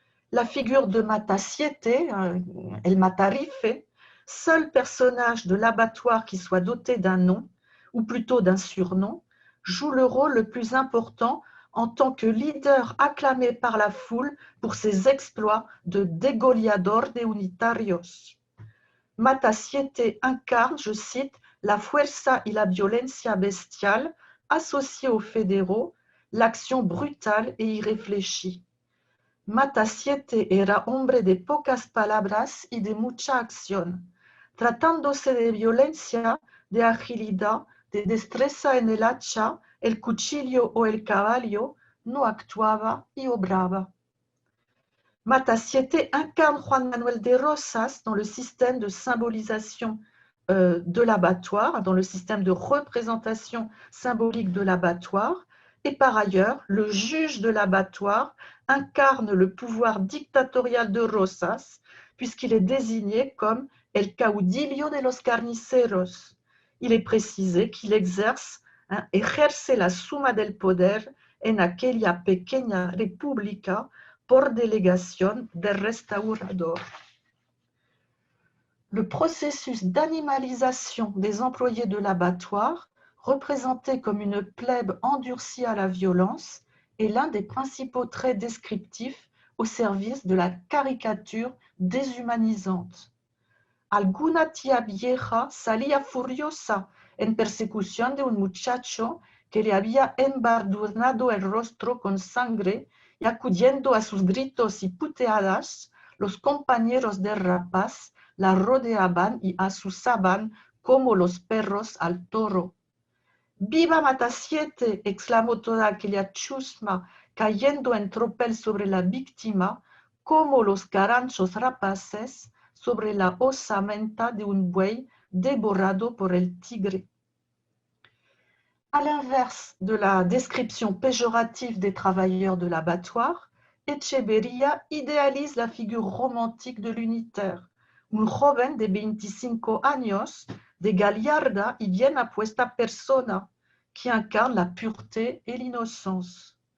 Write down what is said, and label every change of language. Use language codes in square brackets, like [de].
[fr] La figure de Matassiete, [es] el matarife, [fr] seul personnage de l'abattoir qui soit doté d'un nom, ou plutôt d'un surnom, joue le rôle le plus important en tant que leader acclamé par la foule pour ses exploits de [es] degollador de unitarios. [fr] Matassiete incarne, je cite, [es] la fuerza y la violencia [fr] bestiale associée aux fédéraux, l'action brutale et irréfléchie. [es] Matassiete era hombre de pocas palabras y de mucha acción. Tratándose de violencia, de agilidad, de destreza en el hacha, el cuchillo o el caballo, no actuaba y obraba. [fr] Matassiete incarne Juan Manuel de Rosas dans le système de symbolisation de l'abattoir, dans le système de représentation symbolique de l'abattoir, et par ailleurs, le juge de l'abattoir incarne le pouvoir dictatorial de Rosas, puisqu'il est désigné comme [es] el caudillo de los carniceros. [fr] Il est précisé qu'il [es] ejerce la suma del poder en aquella pequeña república por delegación del restaurador. [fr] Le processus d'animalisation des employés de l'abattoir, représenté comme une plèbe endurcie à la violence, est l'un des principaux traits descriptifs au service de la caricature déshumanisante. [es] Alguna tía vieja salía furiosa en persecución de un muchacho que le había embadurnado el rostro con sangre y acudiendo a sus gritos y puteadas, los compañeros del rapaz la rodeaban y asusaban como los perros al toro. ¡Viva Matassiete! Exclamó toda aquella chusma, cayendo en tropel sobre la víctima, como los caranchos rapaces sobre la osamenta de un buey dévorado por el tigre. [fr] À l'inverse de la description péjorative des travailleurs de l'abattoir, Echeverría idéalise la figure romantique de l'unitaire, [es] un joven de 25 años, de gallarda y bien apuesta persona, [fr] qui incarne la pureté et l'innocence.